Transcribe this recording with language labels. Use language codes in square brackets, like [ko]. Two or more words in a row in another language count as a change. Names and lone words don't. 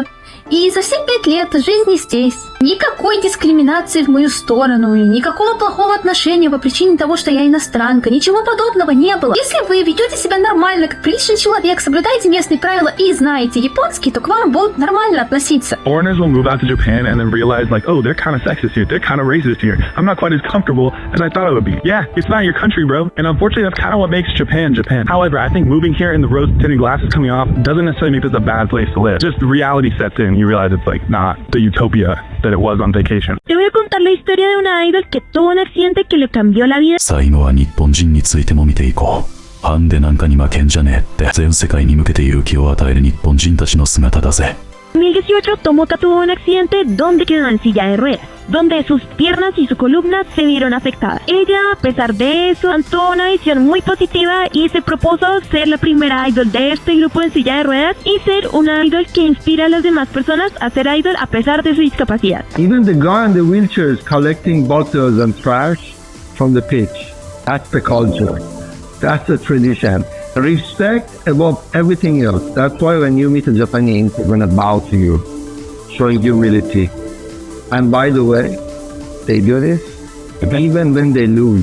[ru] И за все 5 лет жизни здесь никакой дискриминации в мою сторону, никакого плохого отношения по причине того, что я иностранка, ничего подобного не было. Если вы ведете себя нормально, как приличный человек, соблюдаете местные правила и знаете японский, то к вам будут нормально относиться. [en] Foreigners will move out to Japan and then realize like, oh, they're kind of sexist here, they're kind of racist here. I'm not quite as comfortable as I thought I would be. Yeah, it's not your country, bro. And unfortunately, that's kind of what makes Japan, Japan. However, I think moving here and the rose-tinted glasses coming off doesn't necessarily make this a bad place to live. Just reality sets in. You realize it's like not the utopia that it was on vacation. [es] Te voy a contar la historia de una idol que tuvo un accidente que le cambió la vida. [ja] 最後は日本人についても見ていこう。ハンデなんかに負けんじゃねえって全世界に向けて勇気を与える日本人たちの姿だぜ。 [es] 2018, Tomoka tuvo un accidente donde quedó en silla de ruedas, donde sus piernas y su columna se vieron afectadas. Ella, a pesar de eso, mantuvo una visión muy positiva y se propuso ser la primera idol de este grupo en silla de ruedas y ser una idol que inspira a las demás personas a ser idol a pesar de su discapacidad. [en] Even the guy in the wheelchair is collecting bottles and trash from the pitch. That's the culture. That's the tradition. Respect above everything else. That's why when you meet a Japanese, they're gonna bow to you, showing humility. And by the way, they do this even when they lose.